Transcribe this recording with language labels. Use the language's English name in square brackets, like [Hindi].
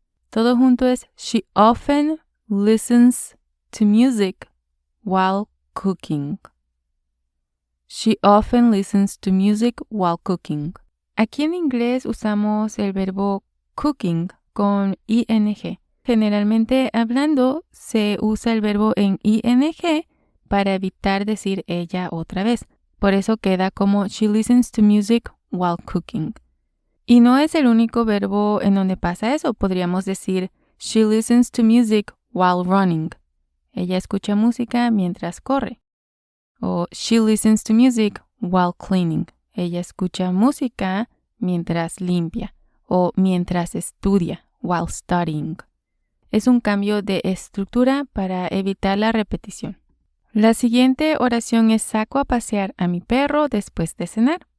[Spanish] Todo junto es [English] she often listens to music while cooking. She often listens to music while cooking. [Spanish] Aquí en inglés usamos el verbo cooking con ing. Generalmente hablando se usa el verbo en ing para evitar decir ella otra vez. Por eso queda como [English] she listens to music while cooking. [Spanish] Y no es el único verbo en donde pasa eso. Podríamos decir [English] she listens to music while running. [Spanish] Ella escucha música mientras corre. [English] O she listens to music while cleaning. [Spanish] Ella escucha música mientras limpia. O mientras estudia, [English] while studying. [Spanish] Es un cambio de estructura para evitar la repetición. La siguiente oración es saco a pasear a mi perro después de cenar.